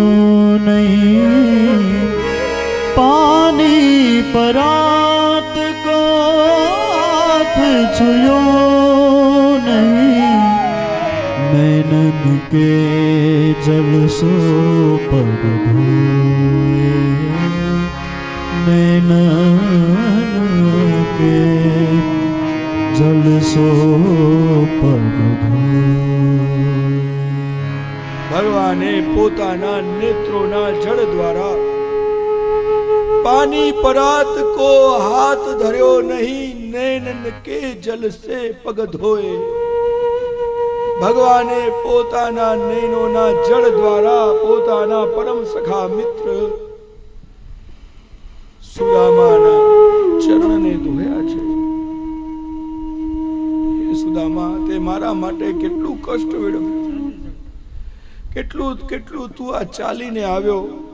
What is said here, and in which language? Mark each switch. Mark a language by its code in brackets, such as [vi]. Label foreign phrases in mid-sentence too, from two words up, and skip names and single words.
[hi] नहीं पानी परात को हाथ छुयो नहीं नैनन के जल सो पग धोए नैनन के जल सो पग धोए [gu] ભગવાને પોતાના નેત્રોના જળ દ્વારા [hi] पानी परात को हाथ धर्यो नहीं नैनन के जल से पग धोए [gu] ભગવાને પોતાના નૈનોના જળ દ્વારા પોતાના પરમ સખા મિત્ર સુદામાના ચરણને ધોયા છે. હે સુદામા, તે મારા માટે કેટલું કષ્ટ વેઠવ્યું, કેટલું કેટલું તું આ ચાલીને આવ્યો.